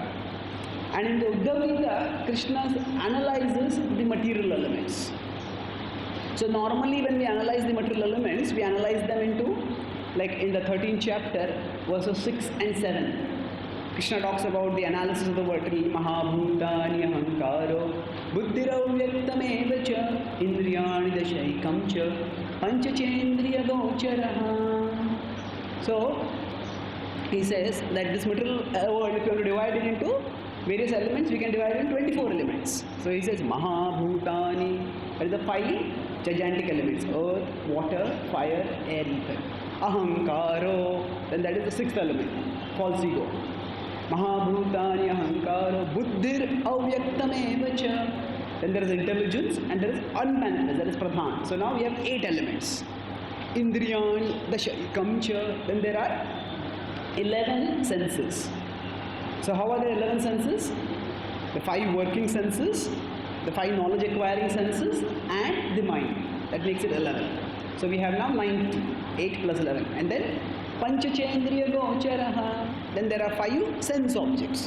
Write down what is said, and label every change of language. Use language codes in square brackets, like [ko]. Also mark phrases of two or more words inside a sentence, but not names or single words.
[en] And in the Uddhav Gita, Krishna analyzes the material elements. So normally when we analyze the material elements, we analyze them into like in the 13th chapter, verses 6 and 7. Krishna talks about the analysis of the vertical [sa] महाभूतानि अहङ्कारो बुद्धिरव्यक्तमेव च इन्द्रियाणि दशैकं च पञ्चचेन्द्रिय गोचराः. [en] So he says that this material world, if you want to divide it into various elements, we can divide it into 24 elements. So he says Mahabhutani, that is the 5 gigantic elements: earth, water, fire, air, ether. Ahankaro, then that is the 6th element, false ego. [sa] महाभूतानि अहङ्कारो बुद्धिर् अव्यक्तमेव च. [en] Then there is intelligence and there is unmanifest, that is Pradhan. So now we have 8 elements. [sa] इन्द्रियाणि दशैकं च. [en] Then there are 11 senses. So how are the 11 senses? The 5 working senses, the 5 knowledge acquiring senses, and the mind. That makes it 11. So we have now 90, 8 plus 11. And then [sa] पञ्चचेन्द्रिय गोचराः. [en] Then there are 5 sense objects.